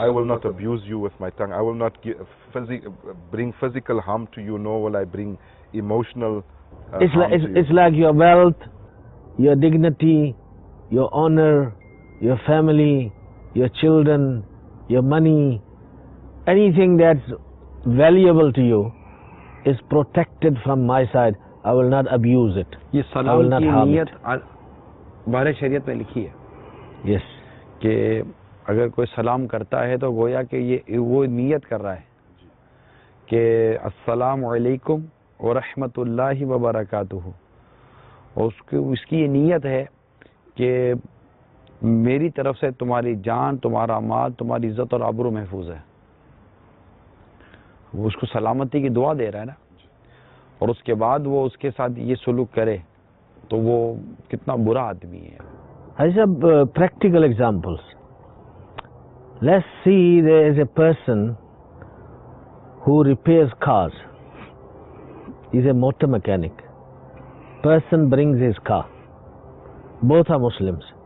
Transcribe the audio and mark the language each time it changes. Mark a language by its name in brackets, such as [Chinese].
[English] I will not abuse you with my tongue. I will not bring physical harm to you, nor will I bring emotional harm to you. It's like your wealth, your dignity, your honor, your family, your children, your money, anything that's valuable to you is protected from my side. I will not abuse it. [Hindi] ये सलाम की नियत बारे शरीयत में लिखी है. [English] Yes. [Hindi] कि अगर कोई सलाम करता है तो गोया कि ये वो नियत कर रहा है कि [Arabic] अस्सलामु अलैकुम व रहमतुल्लाहि व बरकातुहू, [Hindi] और उसकी ये नियत है कि मेरी तरफ से तुम्हारी जान, तुम्हारा माल, तुम्हारी इज्जत और आबरू महफूज है. वो उसको सलामती की दुआ दे रहा है ना, और उसके बाद वो उसके साथ ये सुलूक करे तो वो कितना बुरा आदमी है. [English] I have practical examples. Let's see, there is a person who repairs cars. He's a motor mechanic. Person brings his car. Both are Muslims.